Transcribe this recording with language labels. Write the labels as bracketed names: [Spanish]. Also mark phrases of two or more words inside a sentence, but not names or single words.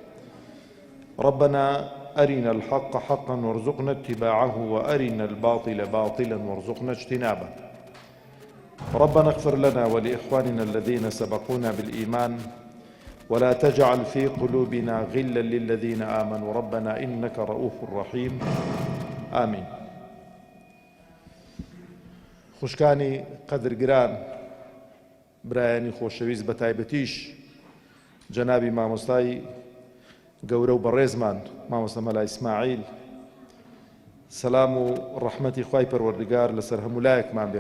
[Arabic] ربنا أرنا الحق حقا وارزقنا اتباعه وأرنا الباطل باطلا وارزقنا اجتنابه. ربنا اغفر لنا ولإخواننا الذين سبقونا بالإيمان ولا تجعل في قلوبنا غلا للذين آمنوا ربنا إنك رؤوف رحيم آمين. [Central Kurdish] خوشکانی قدرگران، برایانی خۆشەویست بە تایبەتیش جەنابی مامۆستای گەورە و بەڕێزمان مامۆستا مەلای ئیسماعیل، سەلام و ڕەحمەتی خوای پەروەردگار لەسەر هەموو لایەکمان بێ.